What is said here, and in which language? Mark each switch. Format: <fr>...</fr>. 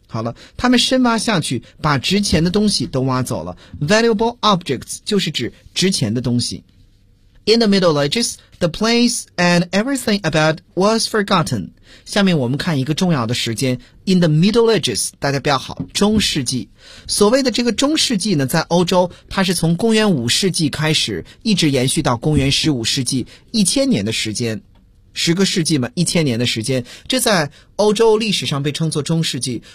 <zh>好了，他们深挖下去，把值钱的东西都挖走了。</zh> <en>Valuable objects</en> <zh>就是指值钱的东西。</zh> <en>In the Middle Ages, the place and everything about was forgotten.</en> <zh>下面我们看一个重要的时间。</zh> <en>In the Middle Ages,</en> <zh>大家不要好，中世纪。所谓的这个中世纪呢，在欧洲它是从公元五世纪开始，一直延续到公元十五世纪，1000年的时间。十个世纪嘛，1000年的时间，这在欧洲历史上被称作中世纪。</zh>